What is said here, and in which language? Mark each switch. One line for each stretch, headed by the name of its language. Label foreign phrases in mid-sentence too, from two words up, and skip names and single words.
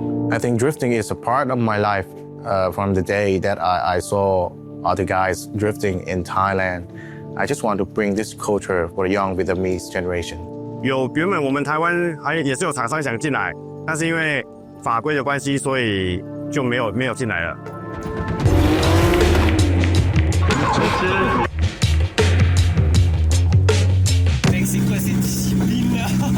English: I think drifting is a part of my life from the day that I saw other guys drifting in Thailand. I just want to bring this culture for the young Vietnamese generation.
Chinese: 原本我们台湾也是有厂商想进来，但是因为法规的关系，所以就没有进来了。
French: C'est quoi cette discipline là?